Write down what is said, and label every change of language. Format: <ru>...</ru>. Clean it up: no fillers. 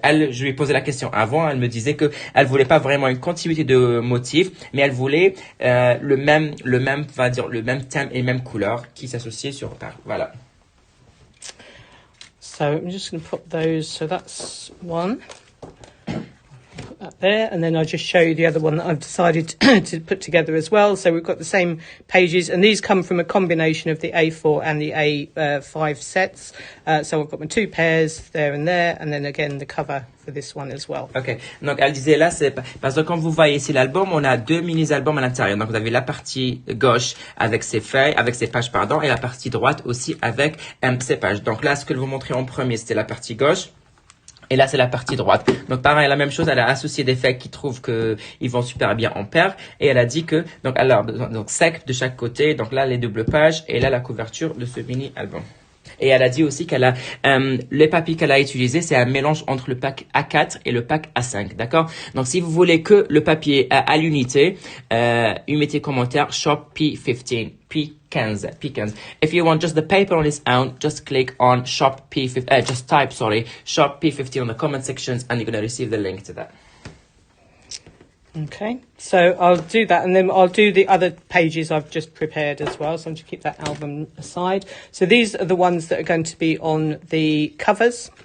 <fr>Je lui ai posé la question avant, elle me disait que elle voulait pas vraiment une continuité de motifs, mais elle voulait le même thème et même couleur qui s'associaient sur paire. Voilà.</fr> <en>So I'm just going to put those. So that's one. Put that there, and then I'll just show you the other one that I've decided to put together as well. So we've got the same pages, and these come from a combination of the A4 and the A5 sets. So I've got my two pairs there, and then again the cover for this one as well.</en> <fr>Ok, donc elle disait là, c'est parce que quand vous voyez ici l'album, on a deux mini-albums à l'intérieur. Donc vous avez la partie gauche avec ses feuilles, avec ses pages, pardon, et la partie droite aussi avec ses pages. Donc là, ce que je vous montrais en premier, c'était la partie gauche. Et là, c'est la partie droite. Donc, pareil, la même chose, elle a associé des feuilles qui trouvent que ils vont super bien en paire. Et elle a dit que, donc sec de chaque côté. Donc là, les doubles pages. Et là, la couverture de ce mini-album. Et elle a dit aussi qu'elle a, les papiers qu'elle a utilisés, c'est un mélange entre le pack A4 et le pack A5. D'accord? Donc, si vous voulez que le papier à l'unité, mettez commentaire shop P15. P15.</fr> <en>If you want just the paper on its own, just click on shop P15, just type, shop P15 on the comment sections and you're going to receive the link to that. Okay, so I'll do that, and then I'll do the other pages I've just prepared as well. So I'm going to keep that album aside. So these are the ones that are going to be on the covers.</en>